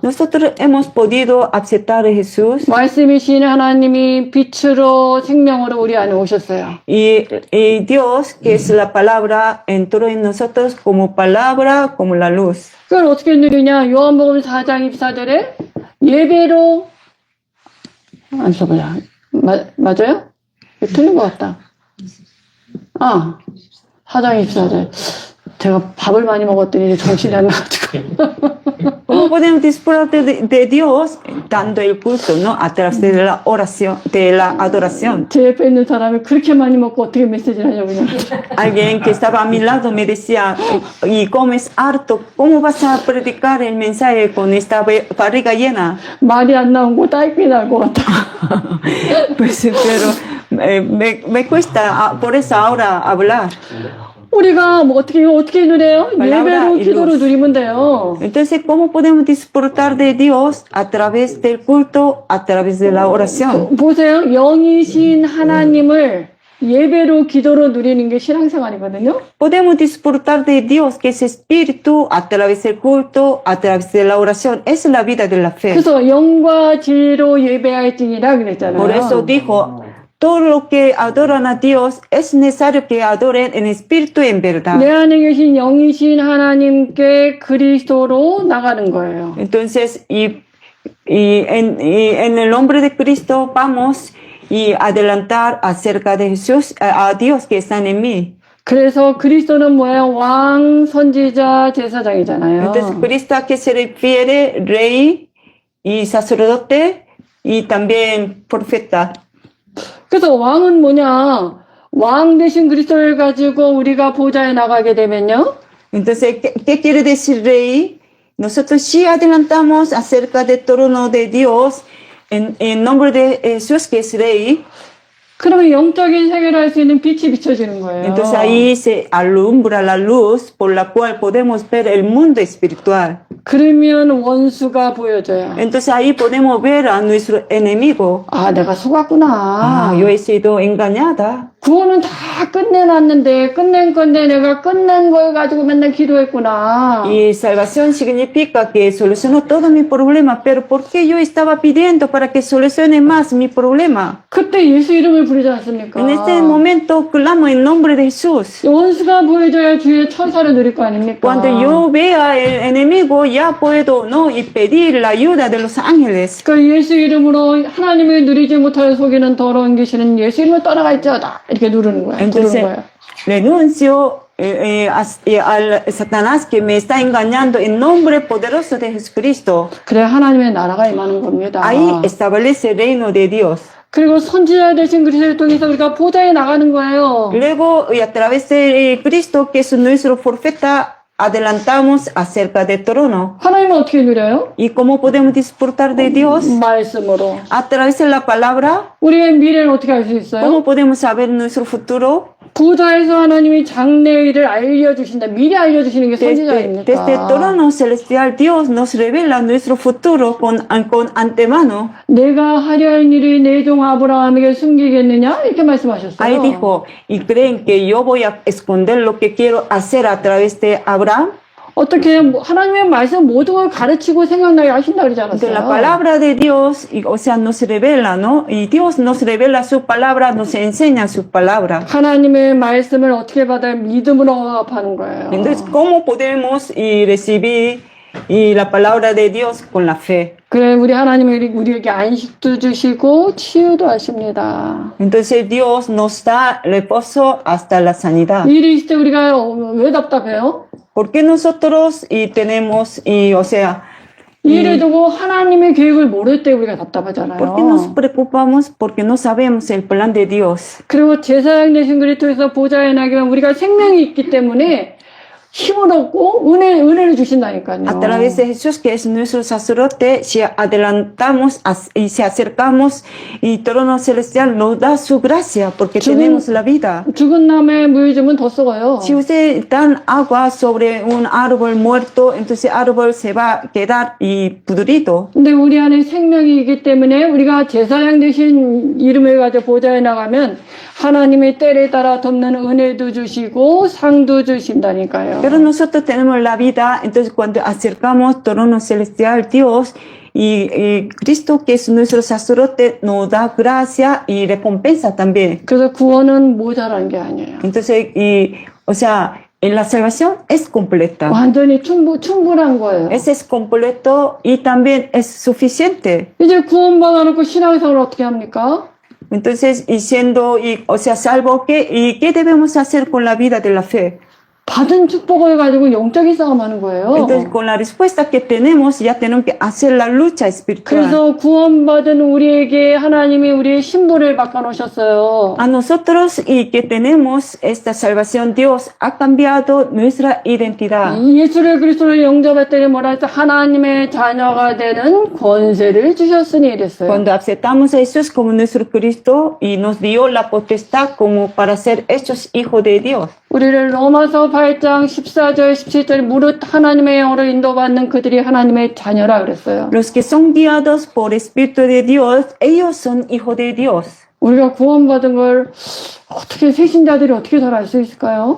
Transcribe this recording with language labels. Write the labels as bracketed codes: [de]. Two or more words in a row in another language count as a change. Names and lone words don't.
[es] Nosotros hemos podido aceptar a Jesús [ko] 말씀이신 하나님이 빛으로 생명으로 우리 안에 오셨어요. [es] y Dios, que es la palabra, entró en nosotros como palabra, como la luz. [ko] 그걸 어떻게 누리냐? 요한복음 4장 24절에 예배로 안 써보자. 맞아요? 틀린 것 같다. 4장 24절. 제가 밥을 많이 먹었더니 정신이 안 나가지고. [es] ¿Cómo podemos disfrutar de Dios dando el culto, ¿no? A través de la oración, de la adoración? [ko] 제 옆에 있는 사람이 그렇게 많이 먹고 어떻게 메시지를 하냐고요. [es] Alguien que estaba a mi lado me decía, y comes harto, ¿cómo vas a predicar el mensaje con esta barriga llena? [ko] 말이 안 나온 거 딸기 날 것 같다. [es] Pues, pero me cuesta por eso ahora hablar. [ko] 우리가 뭐 어떻게 누려요? Palabra 예배로 y 기도로 luz. 누리면 돼요. [es] Entonces, ¿cómo podemos disfrutar de Dios a través del culto, a través de la oración? [ko] 보세요. 영이신 하나님을 예배로 기도로 누리는 게 신앙생활이거든요. [es] Podemos disfrutar de Dios, que es espíritu, a través del culto, a través de la oración. Es la vida de la fe. [ko] 그래서 영과 진리로 예배할지니라 그랬잖아요. [es] Por eso dijo, todo lo que adoran a Dios es necesario que adoren en espíritu y en verdad. [ko] 내 안에 계신 영이신 하나님께 그리스도로 나가는 거예요. [es] Entonces, y en el nombre de Cristo vamos y adelantar acerca de Jesús, a Dios que está en mí. [ko] 그래서 그리스도는 뭐예요? 왕, 선지자, 제사장이잖아요. [es] Entonces, Cristo a que se refiere rey y sacerdote y también profeta. [ko] 그래서 왕은 뭐냐? 왕 대신 그리스도를 가지고 우리가 보좌에 나가게 되면요. [es] Entonces, ¿qué quiere decir rey? Nosotros sí adelantamos acerca del trono de Dios en nombre de Jesús que es rey. [ko] 그러면 영적인 세계를 할 수 있는 빛이 비춰지는 거예요. [es] Entonces ahí se alumbra la luz por la cual podemos ver el mundo espiritual. [ko] 그러면 원수가 보여져요. [es] Entonces ahí podemos ver a nuestro enemigo. [ko] 아, 내가 속았구나. [es] Yo he sido engañada. [ko] 구원은 다 끝내놨는데 끝낸 건데 내가 끝낸 걸 가지고 맨날 기도했구나. [es] Y salvación significa que solucionó todo mi problema, pero ¿por qué yo estaba pidiendo para que solucione más mi problema? [ko] 그때 예수 이름을 부르지 않습니까? [es] En este momento clamo en nombre de Jesús. [ko] 원수가 보여줘야 주의 천사를 누릴 거 아닙니까? [es] Cuando yo vea el enemigo ya puedo, ¿no? Y pedir la ayuda de los ángeles. [ko] 그 예수 이름으로 하나님을 누리지 못하여 속이는 더러운 귀신은 예수 이름을 떠나갈지어다 이렇게 누르는 거예요. 부르는 Entonces 거예요. [es] renuncio al Satanás que me está engañando en nombre poderoso de Jesucristo. [ko] 그래 하나님의 나라가 임하는 겁니다. [es] Ahí establece el reino de Dios. [ko] 그리고 선지자 되신 그리스도를 통해서 우리가 보좌에 나가는 거예요. [es] Luego, y a través de Cristo, que es nuestro profeta, adelantamos acerca del trono. [ko] 하나님은 어떻게 누려요? [es] ¿Y cómo podemos disfrutar de Dios? [ko] 말씀으로. [es] A través de la palabra. [ko] 우리의 미래는 어떻게 알 수 있어요? [es] ¿Cómo podemos saber nuestro futuro? [ko] 보좌에서 하나님이 장래일을 알려주신다. 미리 알려주시는 게 선지자입니까? [es] Desde el trono celestial, Dios nos revela nuestro futuro con antemano. [ko] 내가 하려 할 일이 내 종 아브라함에게 숨기겠느냐? 이렇게 말씀하셨어요. [es] Ahí dijo, ¿y creen que yo voy a esconder lo que quiero hacer a través de Abraham? [ko] 어떻게 하나님의 말씀 모든 걸 가르치고 생각나게 하신다 그러지 [es] De la [ko] 않았어요? [es] palabra de Dios, o sea, nos revela, ¿no? Y Dios nos revela su palabra, nos enseña su palabra. [ko] 하나님의 말씀을 어떻게 받아야 믿음으로 화합하는 거예요. [es] Entonces, ¿cómo podemos recibir la palabra de Dios con la fe? [ko] 그래 우리 하나님이 우리에게 안식도 주시고 치유도 하십니다. [es] Entonces, Dios nos da reposo hasta la sanidad. [ko] 일이 있을 때 우리가 왜 답답해요? [es] Porque nosotros tenemos, o sea, [ko] 일을 두고 하나님의 계획을 모를 때 우리가 답답하잖아요. [es] ¿por qué nos preocupamos? Porque no sabemos el plan de Dios. [ko] 그리고 제사장 되신 그리스도에서 보좌에 나가면 우리가 생명이 있기 때문에 힘을 얻고 은혜를 주신다니까요. [es] A través de Jesús, que es nuestro sacerdote, si adelantamos y se acercamos, y el trono celestial nos da su gracia, porque tenemos la vida. [ko] 죽은 나무에 물 주면 더 썩어요. [es] Si usted dan agua sobre un árbol muerto, entonces el árbol se va a quedar y pudrido. [ko] 근데 우리 안에 생명이 있기 때문에 우리가 제사장 되신 이름을 가지고 보좌에 나가면 하나님의 때를 따라 돕는 은혜도 주시고 상도 주신다니까요. [es] Pero nosotros tenemos la vida, entonces cuando acercamos trono celestial Dios y Cristo que es nuestro sacerdote nos da gracia y recompensa también. [ko] 그래서 구원은 모자란 게 아니에요. [es] Entonces, o sea, en la salvación es completa. [ko] 완전히 충분한 거예요. [es] Ese es completo y también es suficiente. [ko] 이제 구원받아놓고 신앙생활을 어떻게 합니까? [es] Entonces, y siendo, o sea, salvo, ¿qué debemos hacer con la vida de la fe? [ko] 받은 축복을 가지고 영적인 싸움하는 거예요. [es] Entonces, con la respuesta que tenemos, ya tenemos que hacer la lucha espiritual. [ko] 그래서 구원받은 우리에게 하나님이 우리의 신분을 바꿔놓으셨어요. [es] A nosotros y que tenemos esta salvación, Dios ha cambiado nuestra identidad. [ko] 예수를 그리스도로 영접했더니 뭐라 했어? 하나님의 자녀가 되는 권세를 주셨으니 이랬어요. [es] Cuando aceptamos a Jesús como nuestro Cristo y nos dio la potestad como para ser hechos hijos de Dios. [ko] 우리를 로마서 8장 14절 17절 무릇 하나님의 영으로 인도받는 그들이 하나님의 자녀라 그랬어요. [es] Los que son guiados por Espíritu de Dios, ellos son hijos de Dios. [ko] 우리가 구원받은 걸 어떻게 세신자들이 어떻게 잘 알 수 있을까요?